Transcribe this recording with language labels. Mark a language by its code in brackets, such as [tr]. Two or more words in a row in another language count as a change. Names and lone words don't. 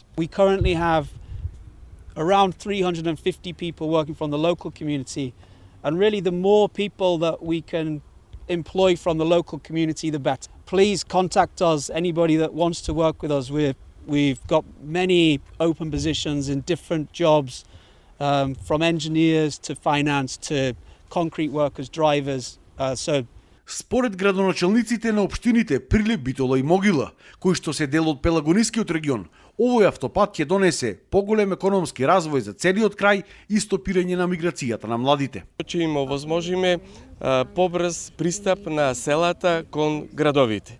[en] We currently have around 350 people working from the local community, and really the more people that we can employ from the local community, the better. Please contact us, anybody that wants to work with us. We've got many open positions in different jobs, from engineers to finance to concrete workers, drivers. [mk] Според градоначалниците на општините Прилеп, Битола и Могила, кои што се дел од Пелагонискиот регион, овој автопат ќе донесе поголем економски развој за целиот крај и стопирање на миграцијата на младите. Ќе им овозможиме побрз пристап на селата кон градовите.